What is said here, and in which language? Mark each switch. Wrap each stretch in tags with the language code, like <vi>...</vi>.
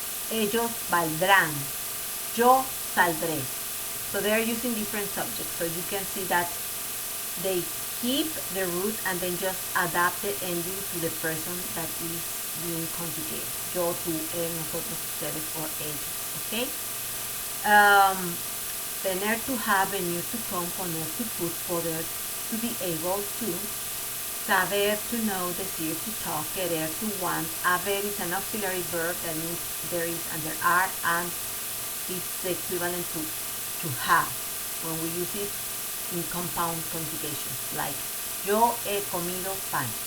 <es>Ellos valdrán. Yo saldré.</es> <en>So they are using different subjects. So you can see that they keep the root and then just adapt the ending to the person that is being conjugated.</en> <es>Yo, tú, él, nosotros, ustedes, or ellos.</es> <en>Okay? Tener, to have, venir, to come, poner, to put, poder, to be able to. Saber, to know, decir, to talk, querer, to want. Haber is an auxiliary verb that means there is and there are, and it's the equivalent to have when we use it in compound conjugation, like</en> <es>yo he comido pan.</es>